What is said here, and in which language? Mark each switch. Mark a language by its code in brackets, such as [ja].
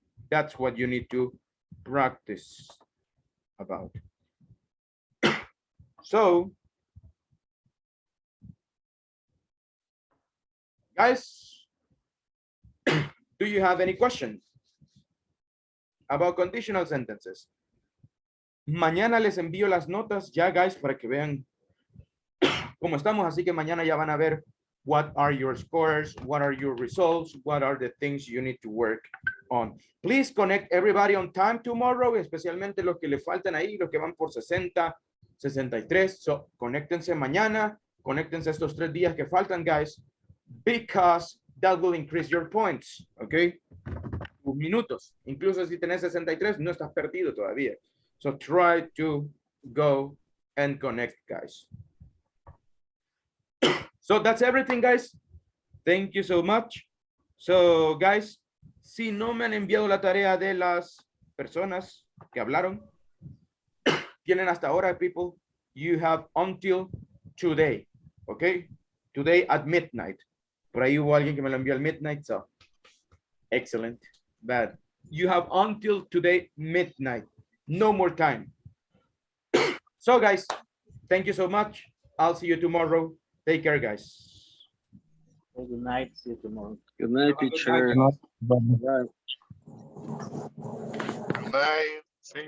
[en] That's what you need to practice about. So, guys, do you have any questions about conditional sentences? [es] Mañana les envío las notas ya, [en] guys, [es] para que vean cómo estamos. Así que mañana ya van a ver [en] what are your scores, what are your results, what are the things you need to work on. Please connect everybody on time tomorrow, [es] especialmente los que le faltan ahí, los que van por 60, 63. So, conéctense mañana, conéctense estos 3 días que faltan, [en] guys, because that will increase your points, okay? [es] Tus minutos. Incluso si tenés 63, no estás perdido todavía. [en] So try to go and connect, guys. So that's everything, guys. Thank you so much. So, guys, [es] si no me han enviado la tarea de las personas que hablaron, tienen hasta ahora, [en] people. You have until today, okay? Today at midnight. [es] Por ahí hubo alguien que me lo envió al midnight, [en] so excellent. Bad. You have until today midnight. No more time. So guys, thank you so much. I'll see you tomorrow. Take care, guys. Good night. See you tomorrow. Good night, Have a good teacher. night, Bye. Good night. See you.